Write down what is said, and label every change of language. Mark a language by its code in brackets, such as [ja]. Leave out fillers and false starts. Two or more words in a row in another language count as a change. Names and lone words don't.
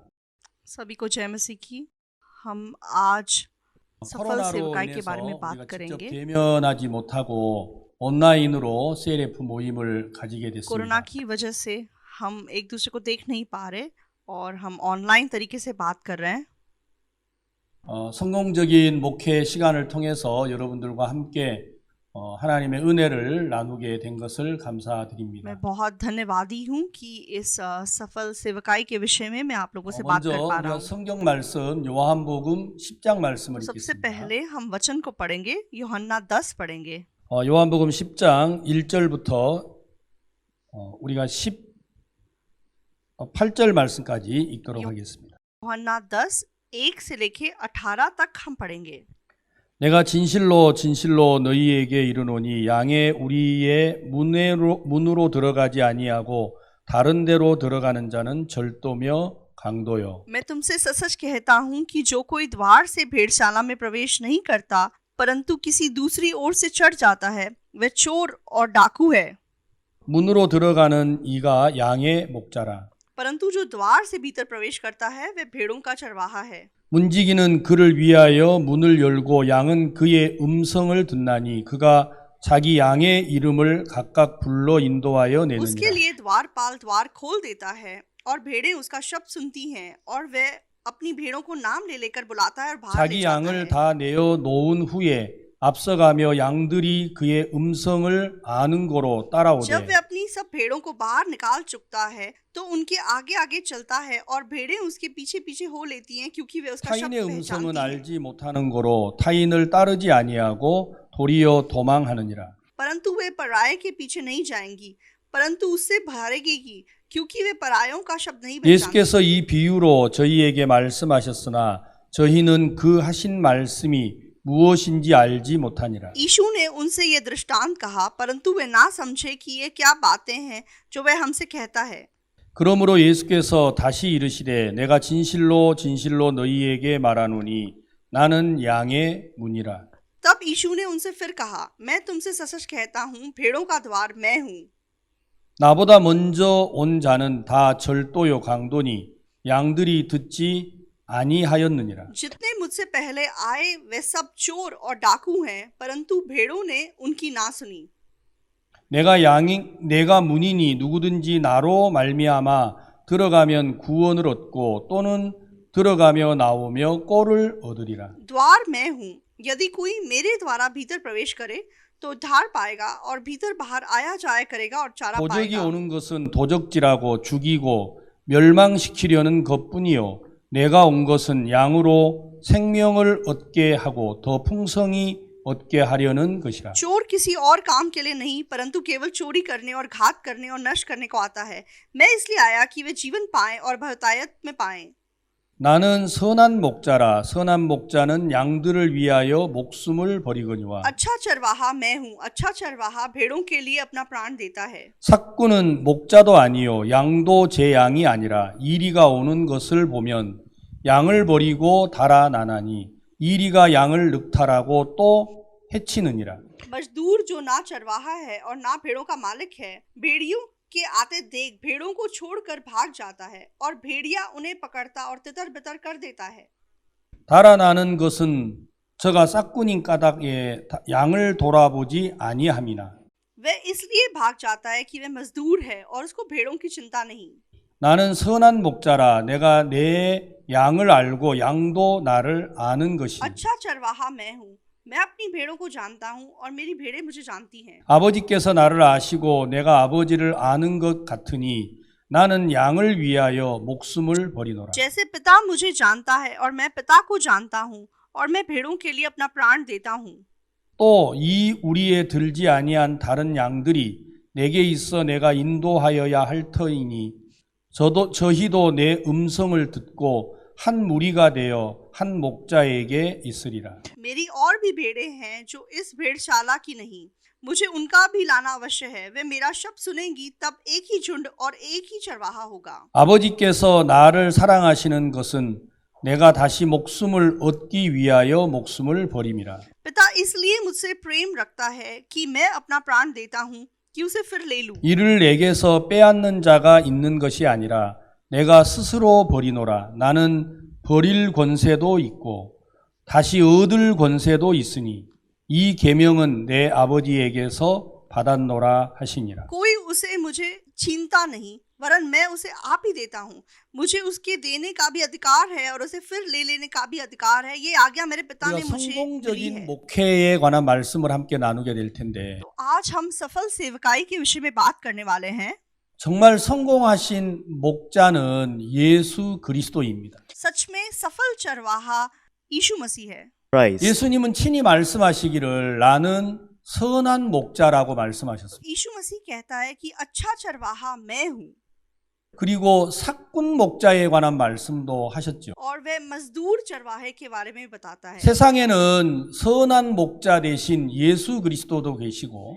[hi] सभी को जय मसीह की। हम आज सफल [ko] 코로나로 [hi] सेवकाई के [ko] 인해서 [hi] बारे में बात [ko] 우리가 직접 [hi] करेंगे। [ko] 대면하지 못하고 온라인으로 CLF 모임을 가지게 [hi] कोरोना [ko] 됐습니다. [hi] की वजह से हम एक दूसरे को देख नहीं पा रहे और हम ऑनलाइन तरीके से बात कर रहे हैं। [ko] 성공적인 목회 시간을 통해서 여러분들과 함께 하나님의 은혜를 나누게 된 것을 감사드립니다. [hi] मैं बहुत धन्यवादी हूँ कि इस सफल सेवकाई के विषय में मैं आप लोगों से बात [ko] 먼저 [hi] कर पा रहा [ko] 우리가 [hi] हूँ। [ko] 성경 말씀 요한복음 10장 말씀을 [hi] सबसे [ko] 읽겠습니다. [hi] पहले हम वचन को पढ़ेंगे, यूहन्ना 10 पढ़ेंगे। [ko] 요한복음 10장 1절부터 우리가 18절 말씀까지 읽도록 하겠습니다. [hi] यूहन्ना 10 1 से लेके 18 तक हम पढ़ेंगे। [ko] 내가 진실로 진실로 너희에게 이르노니 양의 우리의 문으로 들어가지 아니하고 다른 데로 들어가는 자는 절도며 강도요. [hi] मैं तुमसे सच कहता हूँ कि जो कोई द्वार से भेड़शाला में प्रवेश नहीं करता परंतु किसी दूसरी ओर से चढ़ जाता है वह चोर और डाकू है। [ko] 문으로 들어가는 이가 양의 목자라. [hi] परंतु जो द्वार से भीतर प्रवेश करता है वह भेड़ों का चरवाहा है। [ko] 문지기는 그를 위하여 문을 열고 양은 그의 음성을 듣나니 그가 자기 양의 이름을 각각 불러 인도하여 [hi] उसके [ko] 내느니라. [hi] लिए द्वारपाल द्वार खोल देता है और भेड़ें उसका शब्द सुनती हैं और वह अपनी भेड़ों को नाम ले लेकर बुलाता है और बाहर ले [ko] 자기 [hi] जाता [ko] 양을 [hi] है। [ko] 다 내어 놓은 후에 앞서가며 양들이 그의 음성을 아는 고로 [hi] जब [ko] 따라오되 [hi] वह अपनी सब भेड़ों को बाहर निकाल चुकता है तो उनके आगे आगे चलता है और भेड़ें उसके पीछे पीछे हो लेती हैं क्योंकि वे उसका शब्द [ko] 타인의 음성은 [hi] पहचानती हैं। [ko] 알지 못하는 고로 타인을 따르지 아니하고 도리어 도망하느니라. [hi] परंतु वे पराये के पीछे नहीं जाएंगी परंतु उससे भागेगी क्योंकि वे परायों का शब्द नहीं पहचानती। [ko] 예수께서 이 비유로 저희에게 말씀하셨으나 저희는 그 하신 말씀이 무엇인지 알지 못하니라. [hi] यीशु ने उनसे ये दृष्टांत कहा परंतु वे ना समझे कि ये क्या बातें हैं जो वह हमसे कहता है। [ko] 그러므로 예수께서 다시 이르시되 내가 진실로 진실로 너희에게 말하노니 나는 양의 문이라. [hi] तब यीशु ने उनसे फिर कहा मैं तुमसे सच कहता हूँ भेड़ों का द्वार मैं हूँ। [ko] 나보다 먼저 온 자는 다 절도요 강도니 양들이 듣지 아니하였느니라. [hi] जितने मुझसे पहले आए वे सब चोर और डाकू हैं परंतु भेड़ों ने उनकी ना सुनी। [ko] 내가 문이니 누구든지 나로 말미암아 들어가면 구원을 얻고 또는 들어가며 나오며 꼴을 얻으리라. [hi] द्वार मैं हूँ, यदि कोई मेरे द्वारा भीतर प्रवेश करे तो उद्धार पाएगा और भीतर बाहर आया जाया करेगा और चारा [ko] 도적이 [hi] पाएगा। [ko] 오는 것은 도적질하고 죽이고 멸망시키려는 것뿐이요 내가 온 것은 양으로 생명을 얻게 하고 더 풍성히 얻게 하려는 것이라. [hi] चोर किसी और काम के लिए नहीं परंतु केवल चोरी करने और घात करने और नष्ट करने को आता है। मैं इसलिए आया कि वे जीवन पाएं और बहुतायत में पाएं। [ko] 나는 선한 목자라. 선한 목자는 양들을 위하여 목숨을 버리거니와. [hi] अच्छा चरवाहा मैं हूँ, अच्छा चरवाहा भेड़ों के लिए अपना प्राण देता है। [ko] 삭구는 목자도 아니요 양도 제 양이 아니라 이리가 오는 것을 보면 양을 버리고 달아나나니 이리가 양을 늑탈하고 또 해치느니라. [hi] मजदूर जो ना चरवाहा है और ना भेड़ों का मालिक है भेड़ियों के आते देख भेड़ों को छोड़कर भाग जाता है और भेड़िया उन्हें पकड़ता और तितर बितर कर देता है। [ko] 달아나는 것은 저가 삭구님 까닭에 양을 돌아보지 아니함이나. [hi] वह इसलिए भाग जाता है कि वह मजदूर है और उसको भेड़ों की चिंता नहीं। [ko] 나는 선한 목자라 내가 내 양을 알고 양도 나를 아는 것이니 [hi] अच्छा चरवाहा मैं हूँ, मैं अपनी भेड़ों को जानता हूँ और मेरी भेड़ें मुझे जानती हैं। [ko] 아버지께서 나를 아시고 내가 아버지를 아는 것 같으니 나는 양을 위하여 목숨을 버리노라. [hi] जैसे पिता मुझे जानता है और मैं पिता को जानता हूँ और मैं भेड़ों के लिए अपना प्राण देता हूँ। [ko] 또 이 우리에 들지 아니한 다른 양들이 내게 있어 내가 인도하여야 할 터이니 저희도 내 음성을 듣고 한 무리가 되어 한 목자에게 있으리라. [hi] मेरी और भी भेड़ें हैं जो इस भेड़शाला की नहीं, मुझे उनका भी लाना अवश्य है। वे मेरा शब्द सुनेंगी, तब एक ही झुंड और एक ही चरवाहा होगा। [ko] 아버지께서 나를 사랑하시는 것은 내가 다시 목숨을 얻기 위하여 목숨을 버림이라. [hi] पिता इसलिए मुझसे प्रेम रखता है कि मैं अपना प्राण देता हूँ कि उसे फिर ले लूं। [ko] 이를 내게서 빼앗는 자가 있는 것이 아니라 내가 스스로 버리노라. 나는 버릴 권세도 있고 다시 얻을 권세도 있으니 이 계명은 내 아버지에게서 받았노라 하시니라. [hi] कोई उसे मुझे छीनता नहीं, वरन मैं उसे आप ही देता हूँ। मुझे उसके देने का भी अधिकार है और उसे फिर ले लेने का भी अधिकार है। ये आज्ञा मेरे पिता ने [ko] 우리가 [hi] मुझे दी [ko] 성공적인 [hi] है। [ko] 목회에 관한 말씀을 함께 나누게 될 텐데 [hi] तो आज हम सफल सेवकाई के विषय में बात करने वाले हैं। [ko] 정말 성공하신 목자는 예수 그리스도입니다. [hi] सच में सफल चरवाहा यीशु मसीह है। Christ. [ko] 예수님은 친히 말씀하시기를 나는 선한 목자라고 말씀하셨습니다. [hi] यीशु मसीह कहता है कि अच्छा चरवाहा मैं हूँ, [ko] 그리고 사꾼 목자에 관한 말씀도 하셨죠. [hi] और वह मजदूर चरवाहे के बारे में बताता है। [ko] 세상에는 선한 목자 대신 예수 그리스도도 계시고